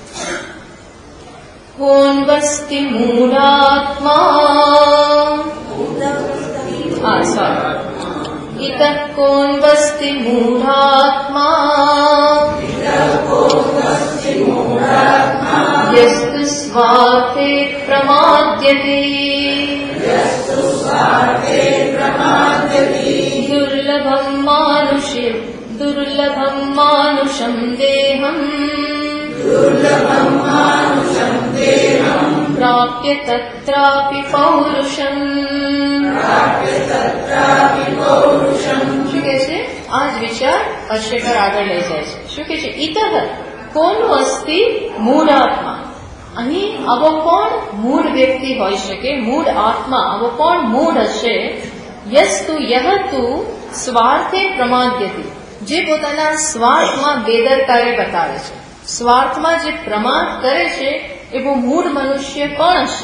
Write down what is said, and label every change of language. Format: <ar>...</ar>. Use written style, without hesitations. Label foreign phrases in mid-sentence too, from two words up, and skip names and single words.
<sa>કોન્વસ્તિ મૂઢાત્મા, ઇતઃ કોન્વસ્તિ મૂઢાત્મા યસ્તુ સ્વાર્થે પ્રમાદ્યતે दुर्लभं मानुषं देहं प्राप्य तत्रापि पौरुषम्.</sa> <gu>શું કહે છે, આ જ વિચાર ભાષ્યકાર આગળ લઈ જાય છે. શું કહે છે,</gu> <sa>ઇતઃ કોનું અસ્તિ મૂઢાત્મા.</sa> <gu>અહીં આવો કોણ મૂળ વ્યક્તિ હોઈ શકે, મૂળ આત્મા, આવો કોણ મૂળ હશે,</gu> <sa>યસ્તુ યહતુ સ્વાર્થે પ્રમાદ્યતિ,</sa> <gu>જે પોતાના સ્વાર્થમાં બેદરકારી બતાવે છે, સ્વાર્થમાં જે પ્રમાદ કરે છે એવો મૂળ મનુષ્ય કોણ હશે.</gu>